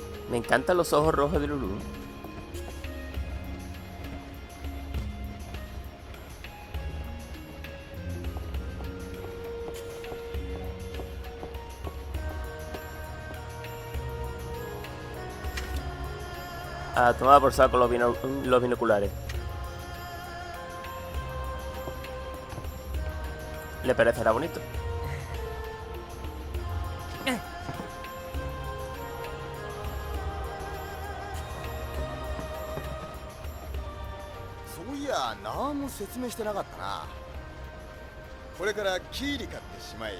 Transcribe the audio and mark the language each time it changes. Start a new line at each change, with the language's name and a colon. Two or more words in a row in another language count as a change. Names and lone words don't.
Spanish: Me encantan los ojos rojos de Lulu. A tomar por saco los binoculares. Le parecerá bonito.
Japanese: そういや何も説明してなかったな。これからキーリカって島へ行く。